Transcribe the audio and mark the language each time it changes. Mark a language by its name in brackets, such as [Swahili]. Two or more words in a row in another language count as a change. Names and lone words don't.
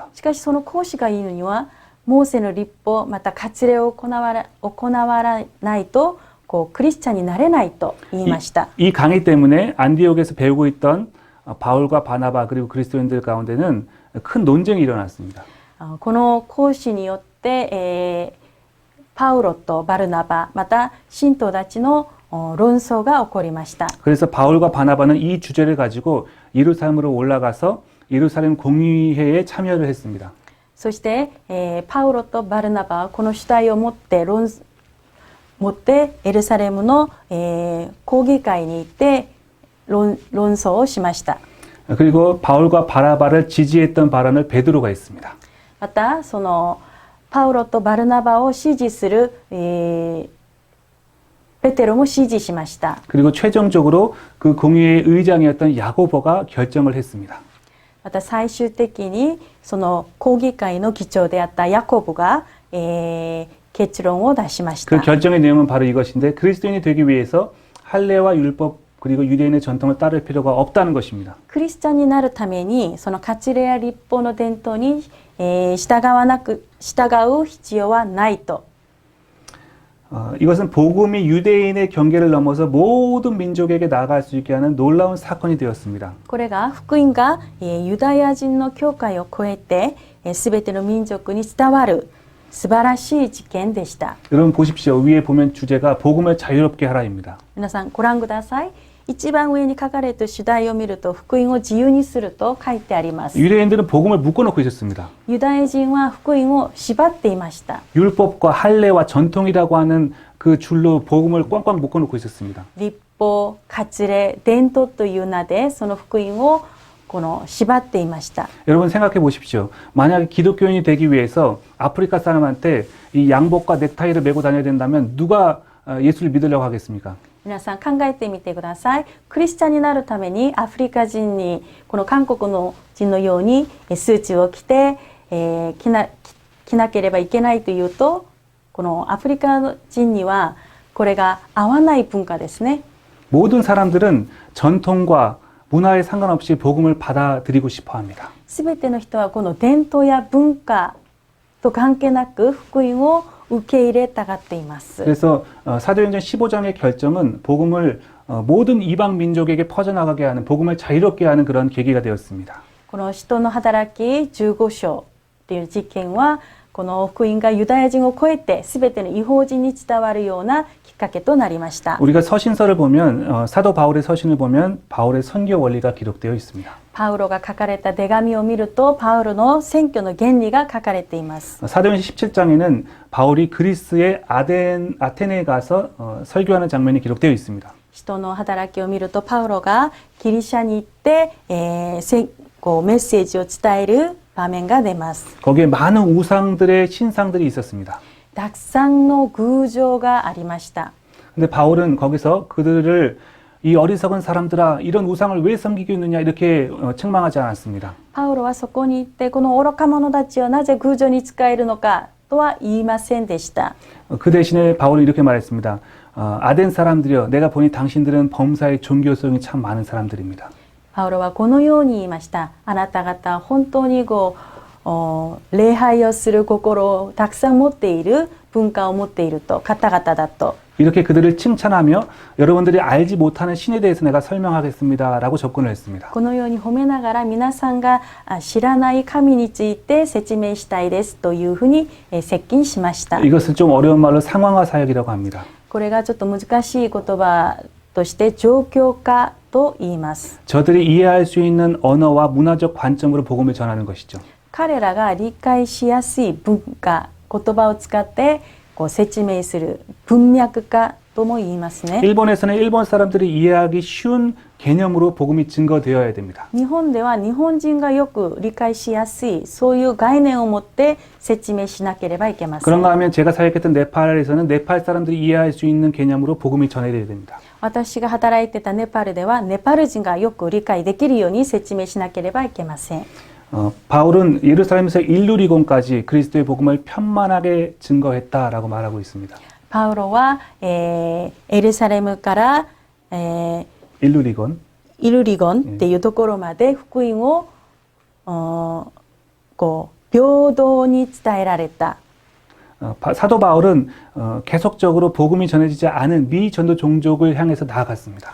[Japanese] しかしその講師が言うのにはモーセの律法また割礼を行わないとこうクリスチャンになれないと言いました。 [Korean] 이 강의 때문에 안디옥에서 배우고 있던 바울과 바나바 그리고 그리스도인들 가운데는 큰 논쟁이 일어났습니다. [Japanese] この講師によって、パウロとバルナバまた信徒たちの論争が起こりました。 [Korean] 그래서 바울과 바나바는 이 주제를 가지고 예루살렘으로 올라가서 예루살렘 공의회에 참여를 했습니다. [Japanese] そして、パウロとバルナバはこの主題を持ってエルサレムの、講義会に行って論争をしました。 [Korean] 그리고 바울과 바나바를 지지했던 발언을 베드로가 했습니다. [Japanese] またそのパウロとバルナバを支持する、ペペテロも支持しました。 [Korean] 그리고 최종적으로 그 공의회의 의장이었던 야고보가 결정을 했습니다. [Japanese] また最終的にその公議会の議長であったヤコブが、結論を出しまし [Korean] 그 [Japanese] た。 [Korean] 결정의 내용은 바로 이것인데 그리스도인이 되기 위해서 할례와 율법 그리고 유대인의 전통을 따를 필요가 없다는 것입니다. [Japanese] クリスチャンになるためにその割礼や立法の伝統に、従う必要はないと。 [Korean] 이것은 복음이 유대인의 경계를 넘어서 모든 민족에게 나아갈 수 있게 하는 놀라운 사건이 되었습니다. [Japanese] これが福音が、ユダヤ人の教会を超えてすべての民族に伝わる素晴らしい事件でした。 [Korean] 여러분 보십시오. 위에 보면 주제가 복음을 자유롭게 하라입니다. [Japanese] 皆さんご覧ください。一番上に書かれた主題を見ると福音を自由にすると書いてあります。 [Korean] 유대인들은 복음을 묶어놓고 있었습니다. [Japanese] ユダヤ人は福音を縛っていました。 [Korean] 율법과 할례와 전통이라고 하는 그 줄로 복음을 꽝꽝 묶어놓고 있었습니다. [Japanese] 立法、割礼、伝統という名でその福音をこの縛っていました。 [Korean] 여러분 생각해 보십시오. 만약에 기독교인이 되기 위해서 아프리카 사람한테 이 양복과 넥타이를 메고 다녀야 된다면 누가 예수를 믿으려고 하겠습니까? [Japanese] 皆さん考えてみてください。クリスチャンになるためにアフリカ人にこの韓国の人のようにスーツを着て、着なければいけないというと、このアフリカ人にはこれが合わない文化ですね。 [Korean] 모든 사람들은 전통과 문화에 상관없이 복음을 받아들이고 싶어 합니다. [Japanese] すべての人はこの伝統や文化と関係なく福音を受け入れたがっています。 [Korean] 그래서 사도행전 15장의 결정은 복음을 모든 이방 민족에게 퍼져나가게 하는 복음을 자유롭게 하는 그런 계기가 되었습니다. [Japanese] この使徒の働き15章という事件はこの福音がユダヤ人を超えてすべての異邦人に伝わるようなきっかけとなりました。 [Korean] 우리가 서신서를 보면 사도 바울의 서신을 보면 바울의 선교 원리가 기록되어 있습니다. [Japanese] パウロが書かれた手紙を見るとパウロの選挙の原理が書かれています。 [Korean] 사도행전 17장에는 바울이 그리스의 아테네에 가서 설교하는 장면이 기록되어 있습니다. [Japanese] 使徒の働きを見るとパウロがギリシャに行って、メッセージを伝える場面が出ます。 [Korean] 거기에 많은 우상들의 신상들이 있었습니다. [Japanese] たくさんの偶像がありました。 [Korean] 근데 바울은 거기서 그들을 이 어리석은 사람들아 이런 우상을 왜 섬기고 있느냐 이렇게 책망하지 않았습니다. [Japanese] パウロはそこに行ってこの愚か者たちをなぜ偶像に仕えるのかとは言いませんでした。 [Korean] 그 대신에 바울은 이렇게 말했습니다. 아덴 사람들이여 내가 보니 당신들은 범사의 종교성이 참 많은 사람들입니다. [Japanese] パウロはこのように言いました。あなた方本当に礼拝をする心をたくさん持っている文化を持っていると方々だと。 [Korean] 이렇게 그들을 칭찬하며 여러분들이 알지 못하는 신에 대해서 내가 설명하겠습니다 라고 접근을 했습니다. [Japanese] このように褒めながら皆さんが知らない神について説明したいですというふうに接近しました。 [Korean] 이것을 좀 어려운 말로 상황화 사역이라고 합니다. [Japanese] これがちょっと難しい言葉として状況化と言います。 [Korean] 저들이 이해할 수 있는 언어와 문화적 관점으로 복음을 전하는 것이죠. [Japanese] 彼らが理解しやすい文化、言葉を使って説明する文脈化とも言いますね。 [Korean] 일본에서는 일본 사람들이 이해하기 쉬운 개념으로 복음이 증거되어야 됩니다. [Japanese] 日本では日本人がよく理解しやすいそういう概念を持って説明しなければいけません。 [Korean] 그런가 하면 제가 사역했던 네팔에서는 네팔 사람들이 이해할 수 있는 개념으로 복음이 전해져야 됩니다. [Japanese] 私が働いてたネパールではネパール人がよく理解できるように説明しなければいけません。 [Korean] 바울은 예루살렘에서 일루리곤까지 그리스도의 복음을 편만하게 증거했다라고 말하고 있습니다. [Japanese] パウロは、エルサレムから、 일루리곤 イルリゴンっていうところまで福音を平等に伝えられた。 [Korean] 사도 바울은 계속적으로 복음이 전해지지 않은 미전도 종족을 향해서 나아갔습니다.